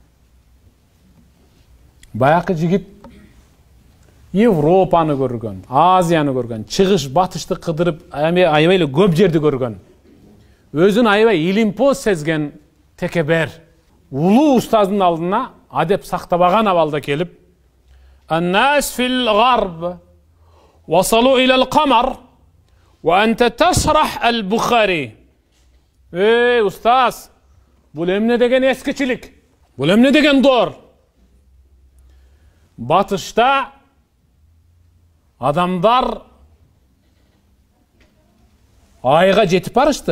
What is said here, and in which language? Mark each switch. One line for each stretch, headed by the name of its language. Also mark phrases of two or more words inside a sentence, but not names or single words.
Kyrgyz: Баякы жигит Европаны көргөн, Азияны көргөн, чыгыш батышты кыдырып, аябай эле көп жерди көргөн. Өзүн аябай илимпоз сезген текебер улуу устаздын алдына адеп сактабаган абалда келип,
Arabic: "الناس في الغرب وصلوا إلى القمر وأنت تشرح البخاري."
Kyrgyz: Ey устаз, бул эмне деген эскичилик? Бул эмне деген дор? Батышта адамдар айга жетип барышты.